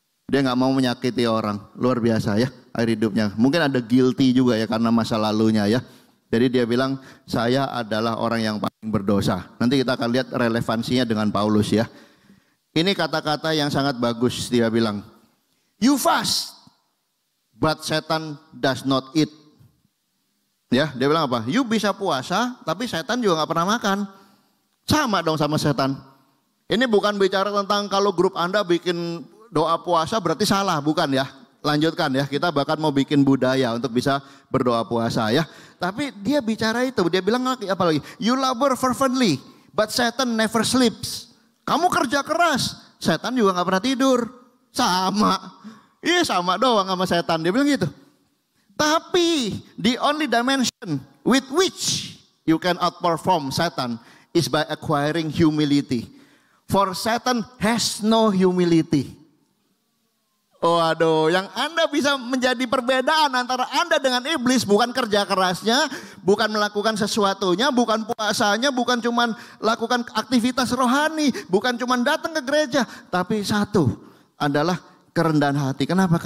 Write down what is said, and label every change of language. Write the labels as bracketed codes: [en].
[id] Dia nggak mau menyakiti orang, luar biasa ya akhir hidupnya. Mungkin ada guilty juga ya karena masa lalunya ya. Jadi dia bilang saya adalah orang yang paling berdosa. Nanti kita akan lihat relevansinya dengan Paulus ya. Ini kata-kata yang sangat bagus dia bilang. [en] You fast, but Satan does not eat. [id] Ya, dia bilang apa? You bisa puasa, tapi setan juga nggak pernah makan. Sama dong sama setan. Ini bukan bicara tentang kalau grup Anda bikin doa puasa berarti salah, bukan ya. lanjutkan ya. Kita bahkan mau bikin budaya untuk bisa berdoa puasa ya. Tapi dia bicara itu, dia bilang apa lagi? [en] You labor fervently, but Satan never sleeps. [id] Kamu kerja keras, setan juga gak pernah tidur. Sama. Iya sama doang sama setan, dia bilang gitu. Tapi [en] the only dimension with which you can outperform Satan is by acquiring humility. For Satan has no humility. [id] Waduh, yang Anda bisa menjadi perbedaan antara Anda dengan iblis bukan kerja kerasnya, bukan melakukan sesuatunya, bukan puasanya, bukan cuman lakukan aktivitas rohani, bukan cuman datang ke gereja, tapi satu adalah kerendahan hati. Kenapa?